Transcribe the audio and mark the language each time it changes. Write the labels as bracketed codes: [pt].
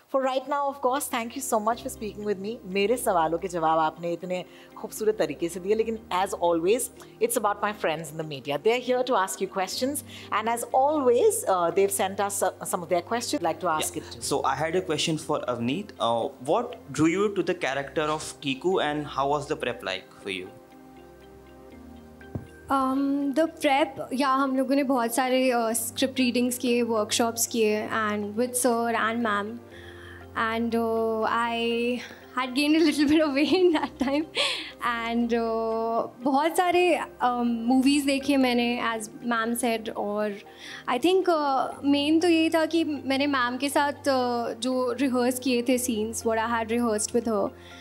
[en] For right now, of course, thank you so much for speaking with me. [hi] मेरे सवालों के जवाब आपने इतने खूबसूरत तरीके से दिए, लेकिन [en] as always, it's about my friends in the media. They're here to ask you questions, and as always, they've sent us some of their questions. I'd like to ask it too. So I had a question for Avneet. What drew you to the character of Kiku, and how was the prep like for you? The prep, [hi] हम लोगों ने बहुत सारे [en] script readings किए, workshops किए, and with sir and ma'am, and I had gained a little bit of weight in that time, and [hi] बहुत सारे [en] movies [hi] देखे मैंने, [en] as ma'am said, और I think main [hi] तो यही था कि मैंने [en] ma'am [hi] के साथ जो [en] rehearse [hi] किए थे [en] scenes, what I had rehearsed with her.